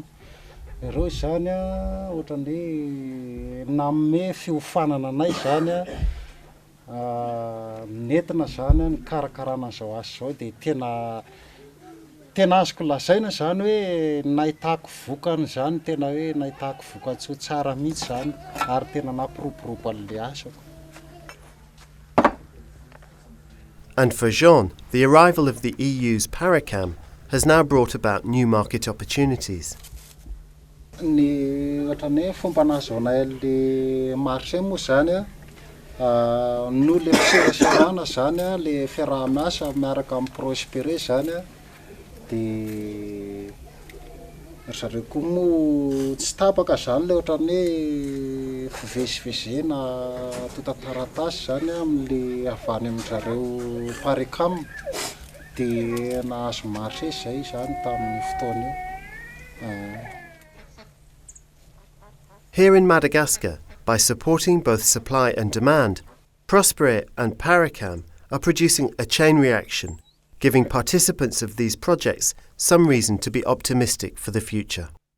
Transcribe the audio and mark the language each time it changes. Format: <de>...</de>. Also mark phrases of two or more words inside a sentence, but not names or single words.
<mg>Ireo zany ohatran'ny hoe nanome fiofanana anay zany nentina zany ny karakarana zao asa zao dia tena azoko lazaina zany hoe nahitako vokany zany tena hoe nahitako vokatsoa tsara mihitsy zany ary tena nampiroborobo an'le asako.</mg> <en>And for Jean, the arrival of the EU's PARECAM has now brought about new market opportunities.</en> <mg>Ny ohatran'ny hoe fomba nahazoana le marché moa zany no le fiserasarana zany le fiaraha-miasa miaraka amin'ny PROSPERER zany dia zareo koa moa tsy tapaka zany le ohatran'ny hoe fivezivezena tota-taratasy zany amin'le avany amin'zareo PARECAM dia nahazo marché zay zany tamin'ny fotoana io.</mg> <en>Here in Madagascar, by supporting both supply and demand, PROSPERER and PARECAM are producing a chain reaction, giving participants of these projects some reason to be optimistic for the future.</en>